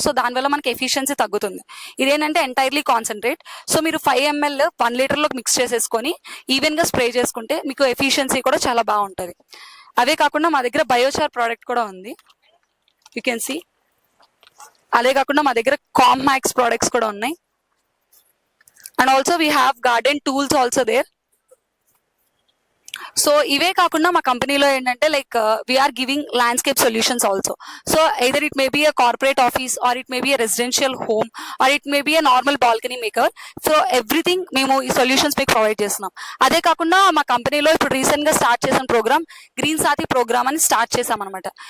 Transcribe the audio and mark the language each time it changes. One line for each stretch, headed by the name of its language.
Telugu: So దానివల్ల మనకి efficiency తగ్గుతుంది. ఇదేంటంటే ఎంటైర్లీ కాన్సన్ట్రేట్. సో మీరు 5 ml 1 లీటర్ లో మిక్స్ చేసేసుకొని ఈవెన్ గా స్ప్రే చేసుకుంటే మీకు ఎఫిషియన్సీ కూడా చాలా బాగుంటది. అవే కాకుండా మా దగ్గర బయోచార్ ప్రోడక్ట్ కూడా ఉంది,
English: You can see.
Telugu: అదే కాకుండా మా దగ్గర కాంప్మాక్స్ ప్రోడక్ట్స్ కూడా ఉన్నాయి.
English: And also we have garden tools also there.
Telugu: So ఇవే కాకుండా మా కంపెనీలో ఏంటంటే
English: Like we are giving landscape solutions also. So either it may be a corporate office or it may be a residential home or it may be a normal balcony maker.
Telugu: So everything మేము ఈ solutions మీకు provide చేస్తున్నాం. అదే కాకుండా మా కంపెనీలో ఇప్పుడు recent గా స్టార్ట్ చేసిన ప్రోగ్రామ్ గ్రీన్ సాతి ప్రోగ్రామ్ అని స్టార్ట్ చేసాం అనమాట.